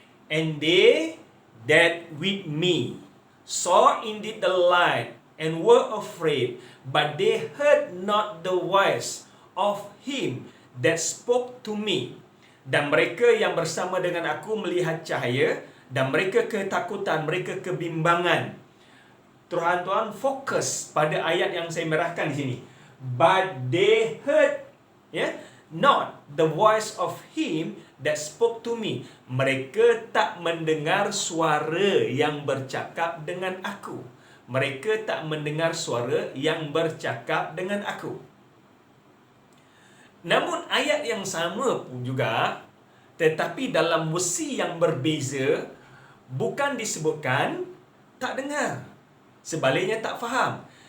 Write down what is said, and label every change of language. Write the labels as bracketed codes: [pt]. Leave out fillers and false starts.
[en] And they that with me saw indeed the light and were afraid, but they heard not the voice of him that spoke to me. [ms] Dan mereka yang bersama dengan aku melihat cahaya, dan mereka ketakutan, mereka kebimbangan. Tuan-tuan fokus pada ayat yang saya merahkan di sini. [en] But they heard, not the voice of him that spoke to me. [ms] Mereka tak mendengar suara yang bercakap dengan aku. Mereka tak mendengar suara yang bercakap dengan aku. Namun ayat yang sama pun juga, tetapi dalam versi yang berbeza, bukan disebutkan tak dengar. Sebaliknya tak faham.